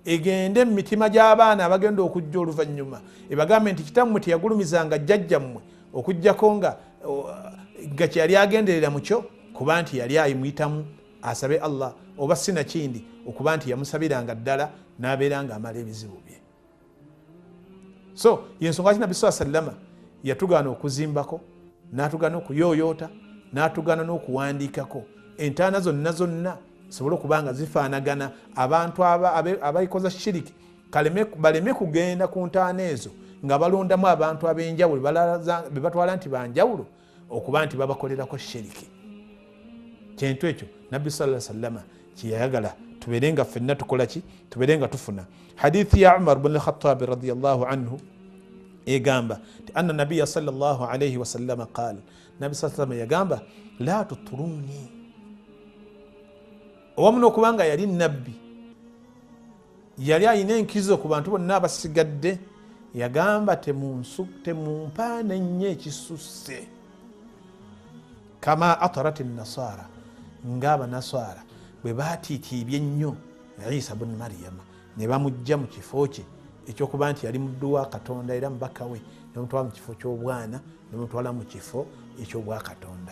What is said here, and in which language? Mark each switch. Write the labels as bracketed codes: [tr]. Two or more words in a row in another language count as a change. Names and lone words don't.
[lg] egende mu mitima gy'abaana abagenda okujja oluvannyuma ebagambe nti kitammwe teyagulumizanga jjajjammwe okujjako nga kyeyali agenderera mukyo kuba nti yali ayimuyitamu asabe Allah oba sinakindi okuba nti yamusabiranga ddala n'abeera nga amala ebizibu bye. So yensonga ki Nabbi [ar] صلى الله عليه وسلم [lg] yatugaana okuzimbako, n'atugaana okuyooyoota, n'atugaana n'okuwandiikako entaana zonna sobole okuba nga zifaanagana. Abantu abayikoza shiriki baleme kugenda ku ntaana ezo nga balondamu abantu ab'enjawulo be batwala nti banjawulo okuba nti babakolerako shiriki. Kintu ekyo Nabbi [ar] صلى الله عليه وسلم [lg] kyeyayagala tubeere nga ffenna tukola ki, tubeere nga tufuna. Hadithi ya Umar bin al-Khattab [ar] رضي الله عنه [lg] egamba nti [ar] أن النبي صلى الله عليه وسلم قال, [lg] Nabbi [ar] صلى الله عليه وسلم [lg] yagamba [ar] لا تطروني. [lg] Owamu n'okubanga yali nabbi, yali alina enkizo ku bantu bonna abasigadde, yagamba temumpaana nnyo ekisusse [ar] كما أطرت النصارى, [lg] ng'abanaswara bwe baatiitiibye ennyo Isa bun Maryama ne bamujja mu kifo kye ekyokuba nti yali muddu wa Katonda era mubaka we, ne bamutwala mu kifo ky'obwana ne bamutwala mu kifo eky'obwa Katonda.